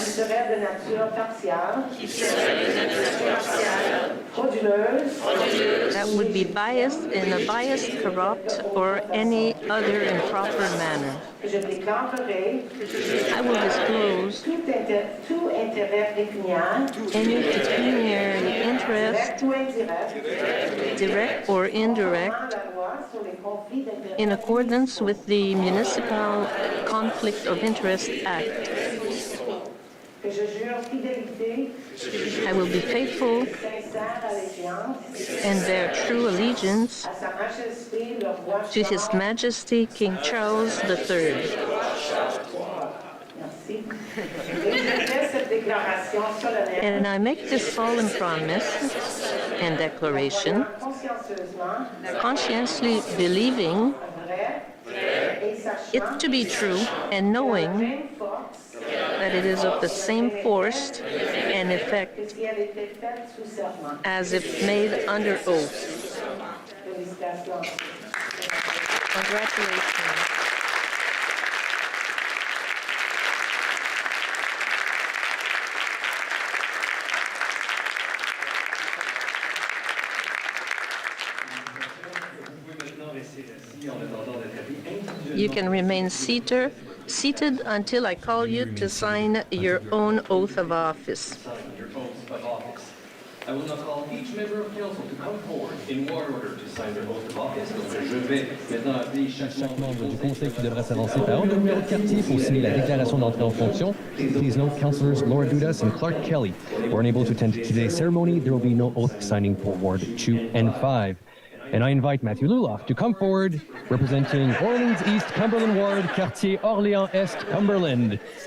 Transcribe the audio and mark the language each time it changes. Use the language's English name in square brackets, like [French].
[French] serait de nature partiale, frauduleuse, [English] that would be biased in a biased, corrupt, or any other improper manner. [French] que je déclarerai [English] I will disclose [French] tout intérêt pécuniaire, [English] any pecuniary interest, [French] direct ou indirect, [English] direct or indirect, [French] par la loi sur les conflits d'intérêts, [English] in accordance with the Municipal Conflict of Interest Act. [French] que je jure fidélité, [English] I will be faithful [French] sincère allégeance [English] and bear true allegiance [French] à Sa Majesté le Roi [English] to His Majesty King Charles III. [French] Merci. Et je fais cette déclaration solennelle [English] And I make this solemn promise and declaration, [French] consciencieusement, [English] conscientiously believing [French] vrai, et [English] it [French] sachant [English] to be true and knowing [French] même force [English] that it is of the same force and [French] que [English] effect [French] si elle était faite sous serment. [English] as if made under oath. [French] Félicitations. [English] Congratulations. You can remain seated until I call you to sign your own oath of office. Your oath of office. I will now call each member of council to come forward in order to sign their oath of office. [French] Donc, je vais maintenant appeler chaque Membre du conseil qui devra s'avancer par ordre de numéro de quartier pour signer la déclaration d'entrée en fonction. [English] Please note, councillors Laura Dudas and Clark Kelly were unable to attend today's ceremony. There will be no oath signing for Ward 2 and 5. And I invite Matthew Luloff to come forward, representing Orleans East Cumberland Ward, Quartier Orléans Est, Cumberland.